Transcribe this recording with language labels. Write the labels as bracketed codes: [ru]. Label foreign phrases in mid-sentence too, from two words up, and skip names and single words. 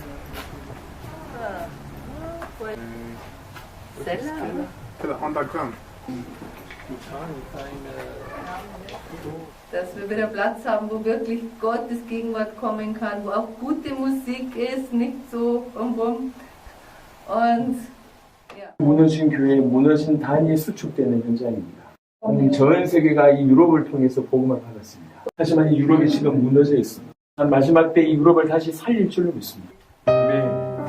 [de] Dass wir wieder Platz haben, wo wirklich Gottes Gegenwart kommen kann, wo auch gute Musik ist, nicht so rum. Und ja. [ko] 무너진 교회, 무너진 단이 수축되는 현장입니다. 전 세계가 이 유럽을 통해서 복음을 받았습니다. 하지만 이 유럽이 지금 무너져 있습니다. 마지막 때 이 유럽을 다시 살릴 줄로 믿습니다. 네.